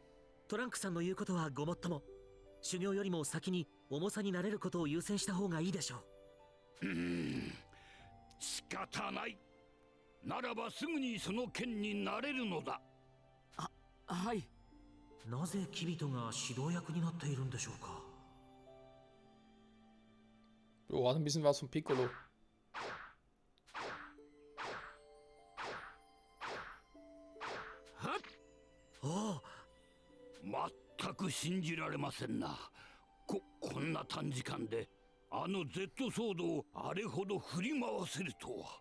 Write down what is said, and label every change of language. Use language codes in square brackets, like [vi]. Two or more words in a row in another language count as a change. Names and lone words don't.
[ja] トランクさんの言うことはごもっとも。修行よりも先に重さに慣れることを優先した方がいいでしょう。仕方ない。ならばすぐにその剣になれるのだ。はい。なぜキビトが指導役になっているんでしょうか。 [de] Oh, hat ein bisschen was von Piccolo. [ja] 全く信じられませんな。こんな短時間であの Z ソードをあれほど振り回せるとは。